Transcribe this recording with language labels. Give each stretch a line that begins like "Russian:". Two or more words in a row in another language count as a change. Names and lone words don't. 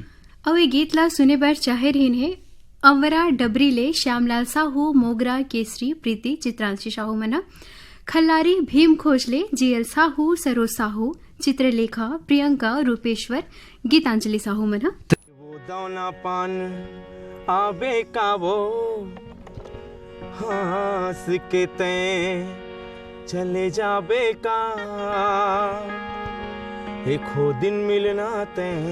Chhattisgarhi: और ये गीत ला सुने बर चाहे रहन है अवरा डबरीले श्यामलाल साहू मोगरा केसरी प्रीति चित्रांशी साहू मना खल्लारी भीम खोजले जीएल साहू सरोज साहू चित्रलेखा प्रियंका रूपेश्वर गीतांजलि साहू मना। वो दाना पान आबे का वो हंस के ते चले जाबे का एको दिन मिलना ते